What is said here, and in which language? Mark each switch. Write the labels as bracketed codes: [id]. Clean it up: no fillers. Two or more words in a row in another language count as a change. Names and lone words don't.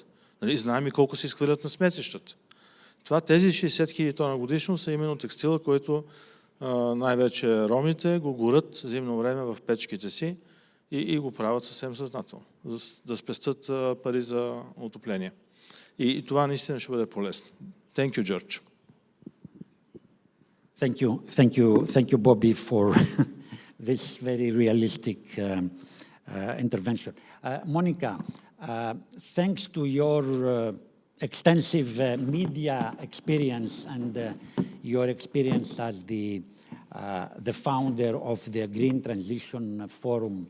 [bg] Знаем и колко се изхвърлят на сметищата. Тези 60 000 тона годишно са именно текстила, който най-вече ромите го горят зимно време в печките си и го правят съвсем съзнателно, да спестят пари за отопление. И това наистина ще бъде полезно. [en] Thank you, George. Thank you, Bobby, for this very realistic intervention. Monika, thanks to your extensive media experience and your experience as the the founder of the Green Transition Forum.